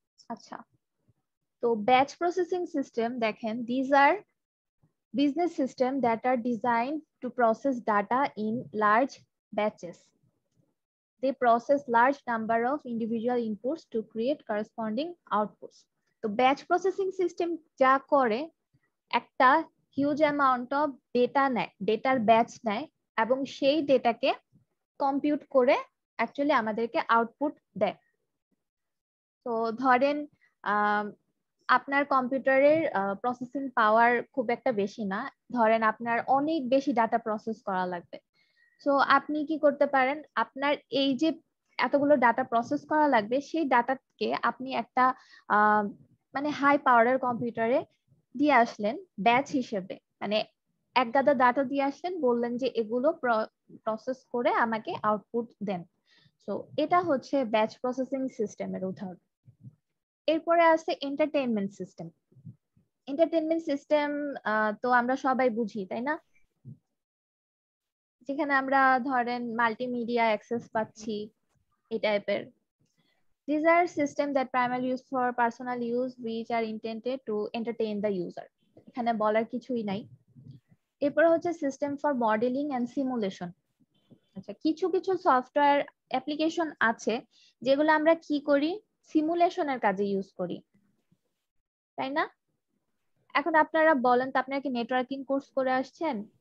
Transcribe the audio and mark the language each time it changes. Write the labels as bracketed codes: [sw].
[bn] আচ্ছা, তো batch processing system দেখেন, [en] these are business system that are designed to process data in large batches. They process large number of individual inputs to create corresponding outputs. [bn] তো batch processing system যা করে একটা huge amount of data নেয়, ডেটার batch নেয় এবং সেই ডেটাকে compute করে অ্যাকচুয়ালি আমাদেরকে আউটপুট দেয়। তো ধরেন আপনার কম্পিউটারের প্রসেসিং পাওয়ার খুব একটা বেশি না, ধরেন আপনার অনেক বেশি ডাটা প্রসেস করা লাগবে। সো আপনি কি করতে পারেন, আপনার এই যে এতগুলো ডাটা প্রসেস করা লাগবে সেই ডাটাকে আপনি একটা মানে হাই পাওয়ারের কম্পিউটারে দিয়ে আসলেন ব্যাচ হিসেবে, মানে এক গাদা ডাটা দিয়ে আসলেন, বললেন যে এগুলো প্রসেস করে আমাকে আউটপুট দেন। সো এটা হচ্ছে ব্যাচ প্রসেসিং সিস্টেমের উদাহরণ। এরপরে আছে এন্টারটেইনমেন্ট সিস্টেম। এন্টারটেইনমেন্ট সিস্টেম তো আমরা সবাই বুঝি, তাই না? যেখানে আমরা ধরেন মাল্টিমিডিয়া অ্যাক্সেস পাচ্ছি এই টাইপের। [en] These are systems that primarily used for personal use which are intended to entertain the user. [bn] এখানে বলার কিছুই নাই। এরপর হচ্ছে system for modelling and simulation. আচ্ছা, কিছু কিছু সফটওয়্যার অ্যাপ্লিকেশন আছে যেগুলো আমরা কি করি, সিমুলেশনের কাজে ইউজ করি, তাই না? এখন আপনারা বলেন তো, আপনারা কি নেটওয়ার্কিং কোর্স করে আসছেন?